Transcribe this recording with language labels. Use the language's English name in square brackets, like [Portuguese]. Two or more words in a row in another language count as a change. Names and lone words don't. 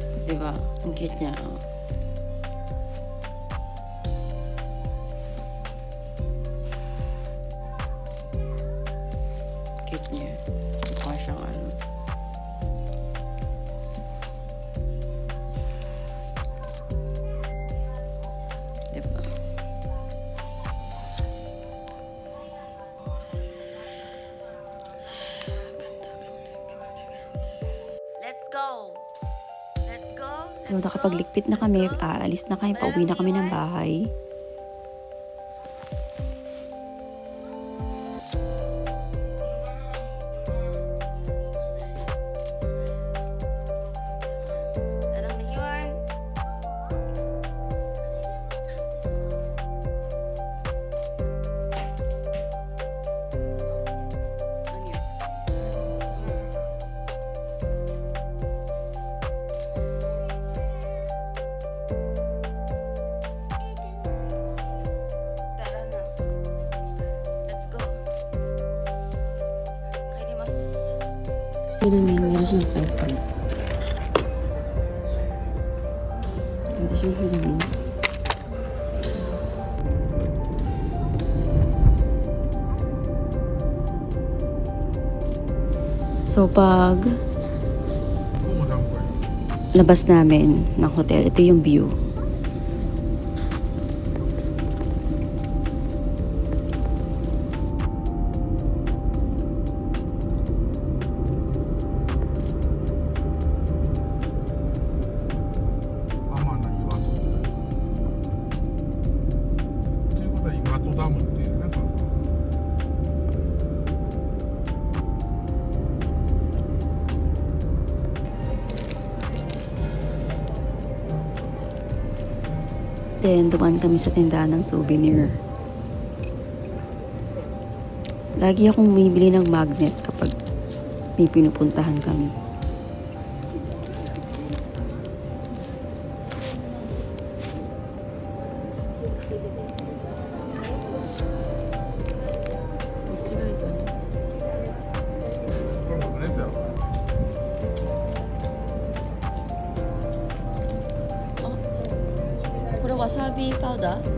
[Filipino] Diba? Ang cute niya. Oh. Cute niya. Mukha siyang ano. Diba? [English] Let's go. Let's go. [Filipino] So, nakapaglikpit na kami. Aalis na kami. Pauwi na kami ng bahay. Anong nahiwan? Ano yun? Tara na. [English] Let's go. [Japanese] Kainimasu. [Filipino] Ito namin, meron siyang 5 pag. Ito siyang hiramin. So, pag Kung saan po yun? labas namin ng hotel, ito yung view. [Japanese] Ama na 岩戸っていうことは岩戸ダムっていうねこれ [Filipino] Then, dumaan kami sa tindahan ng souvenir. Lagi akong bumibili ng magnet kapag may pinupuntahan kami. [Japanese] これもねじゃあこれわさびパウダー？